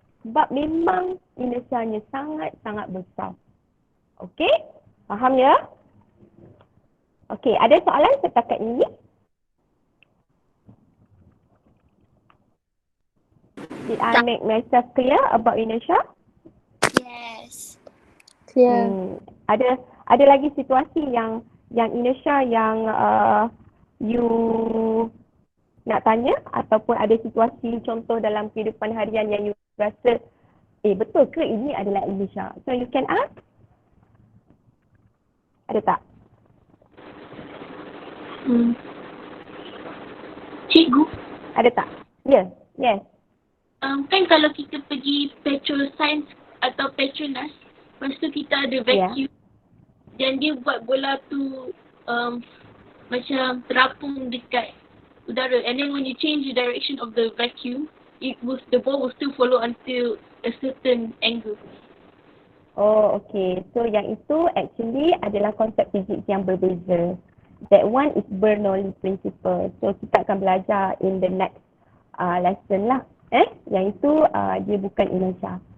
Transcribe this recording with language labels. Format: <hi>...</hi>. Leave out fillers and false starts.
<ms>Sebab memang inertianya sangat-sangat besar. Okey? Faham ya? Okey, ada soalan setakat ini?</ms> <en>Did I make myself clear about inertia? Yes. Clear.</en> <ms>Ada lagi situasi yang inertia yang you nak tanya ataupun ada situasi contoh dalam kehidupan harian yang you rasa betul ke ini adalah inertia?</ms> <en>So you can ask.</en> <ms>Ada tak? Cikgu, Ada tak?</ms> <en>Yes.</en> <ms>kan kalau kita pergi petrol science atau petronas, lepas tu kita ada vacuum dan dia buat bola tu macam terapung dekat udara,</ms> <en>and then when you change the direction of the vacuum, the ball will still follow until a certain angle. Oh, okay.</en> <ms>So yang itu actually adalah konsep fizik yang berbeza.</ms> <en>That one is Bernoulli principle.</en> <ms>So kita akan belajar</ms> <en>in the next lesson</en> <ms>lah. Yang itu dia bukan inertia.</ms>